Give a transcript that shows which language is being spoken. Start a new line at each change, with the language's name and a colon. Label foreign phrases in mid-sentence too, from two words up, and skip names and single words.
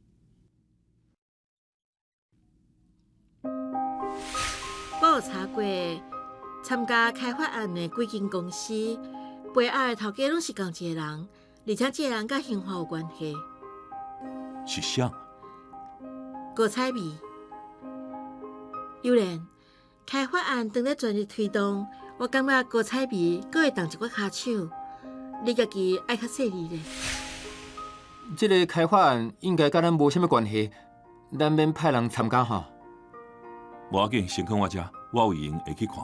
Min Nan Chinese: 我有查过，参加开发案的几间公司，背后的头家拢是同一个人，而且这个人甲刑法有关系。是啥？郭彩薇。有然，开发案当咧全力推动，我感觉郭彩薇阁会动一寡骹手，你家己爱较细腻咧。这个开发案应该甲咱无啥物关系，咱免派人参加哈。无要紧，先放我遮，我有闲会去看。